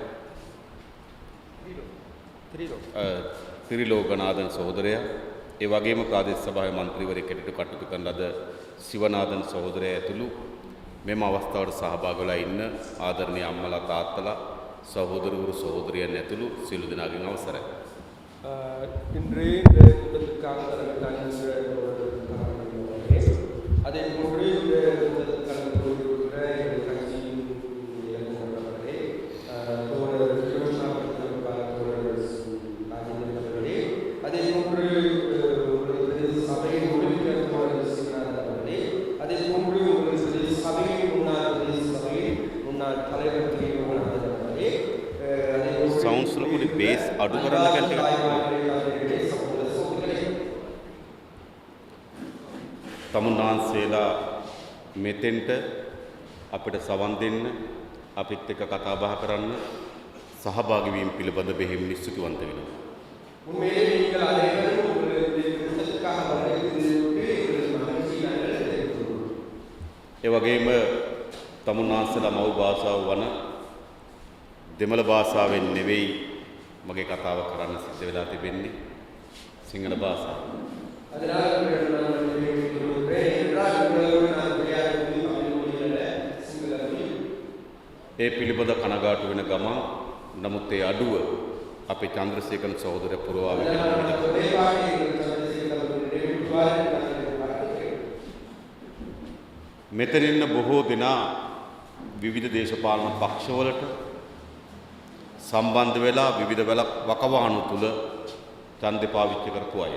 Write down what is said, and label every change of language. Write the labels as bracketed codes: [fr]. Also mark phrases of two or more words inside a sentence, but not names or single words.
[si] ත්‍රිලෝකනාදන් සහෝදරයා ඒ වගේම ප්‍රාදේශ සභාවේ මන්ත්‍රීවරයෙක් හැටියට කටයුතු කරන ලද සිවනාදන් සහෝදරයා ඇතුළු මෙම අවස්ථාවට සහභාගී වෙලා ඉන්න ආදරණීය අම්මලා තාත්තලා සහෝදරවරු සහෝදරියන් ඇතුළු සියලු දෙනාගෙන් අවසරයි. [ta] இன்று இந்த கூட்டத்திற்காக அதே போன்று இந்த கூட்டத்தில் கலந்து கொண்டிருக்கிற எங்கள் கட்சியின் இயக்குநர்களே தோழர் ராஜேந்திரன் அதே போன்று சபையின் உறுப்பினர் தோழர் அவர்களே அதே போன்று சபையின் முன்னாள் தலைவர் அவர்களே [si] සවුන්ස් වල පොඩි බේස් අඩු කරන්න කැලට තමුන්නාන්සේලා මෙතෙන්ට අපිට සවන් දෙන්න අපිත් එක්ක කතා බහ කරන්න සහභාගී වීම පිළිබඳ බෙහෙවින් ස්තුතිවන්ත වෙනවා. [ta] உண்மையிலே நீங்கள் அனைவரும் கூட்டத்திற்காக வருகிறீர்கள் எங்களுக்கு மகிழ்ச்சி நாங்கள் தெரிவித்துள்ளோம். [si] ඒ වගේම තමුන්නාන්සේලා මව් භාෂාව වන දෙමළ භාෂාවෙන් නෙවෙයි මගේ කතාව කරන්න සිද්ධ වෙලා තිබෙන්නේ සිංහල භාෂාව. ඒ පිළිබඳ කනගාටු වෙන ගමන් නමුත් ඒ අඩුව අපේ චන්ද්‍රසේකරන් සහෝදරය පුරවාගෙන මෙතන ඉන්න බොහෝ දෙනා විවිධ දේශපාලන පක්ෂවලට සම්බන්ධ වෙලා විවිධ වකවානු තුල ඡන්දේ පාවිච්චි කරපු අය.